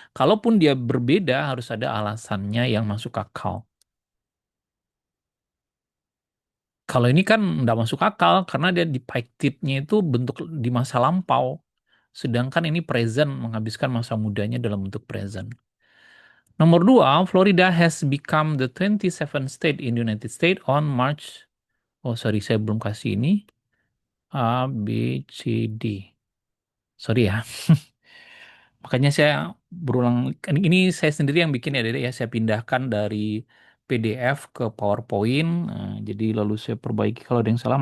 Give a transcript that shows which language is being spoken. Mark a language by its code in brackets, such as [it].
[id] Kalaupun dia berbeda, harus ada alasannya yang masuk akal. Kalau ini kan nggak masuk akal karena dia depicted-nya itu bentuk di masa lampau. Sedangkan ini present, menghabiskan masa mudanya dalam bentuk present. [en] Nomor 2, Florida has become the 27th state in the United States on March. [id] Oh sorry, saya belum kasih ini. A, B, C, D. Sorry ya. Makanya saya berulang, ini saya sendiri yang bikin ya, Dede ya. Saya pindahkan dari PDF ke PowerPoint. Jadi lalu saya perbaiki kalau ada yang salah.